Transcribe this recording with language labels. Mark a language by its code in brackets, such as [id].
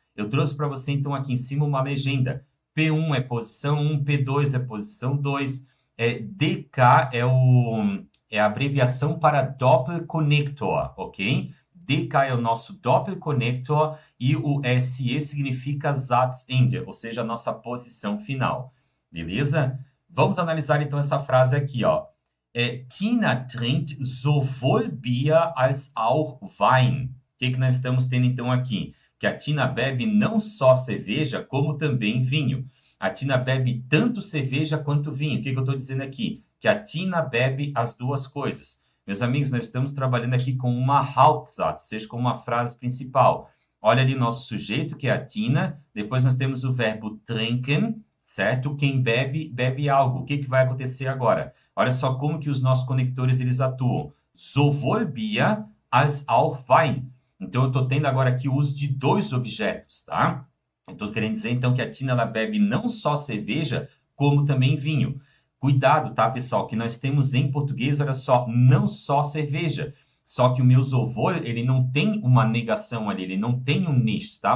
[pt] Eu trouxe para você, então, aqui em cima uma legenda. P1 é posição 1, P2 é posição 2, DK é a abreviação para Doppelkonnektor, ok? DK é o nosso Doppelkonnektor e o SE significa Satzende, ou seja, a nossa posição final. Beleza? Vamos analisar então essa frase aqui, ó. [de] Tina trinkt sowohl Bier als auch Wein. [pt] O que nós estamos tendo então aqui? Que a Tina bebe não só cerveja, como também vinho. A Tina bebe tanto cerveja quanto vinho. O que eu estou dizendo aqui? Que a Tina bebe as duas coisas. Meus amigos, nós estamos trabalhando aqui com uma Hauptsatz, ou seja, com uma frase principal. Olha ali o nosso sujeito, que é a Tina. Depois nós temos o verbo trinken, certo? Quem bebe, bebe algo. O que vai acontecer agora? Olha só como que os nossos conectores eles atuam. [de] Sowohl Bier als auch Wein. [pt] Então, eu estou tendo agora aqui o uso de dois objetos, tá? Eu estou querendo dizer, então, que a Tina ela bebe não só cerveja, como também vinho. Cuidado, tá, pessoal, que nós temos em português, olha só, não só cerveja. Só que o meu sowohl, ele não tem uma negação ali, ele não tem um nicht, tá?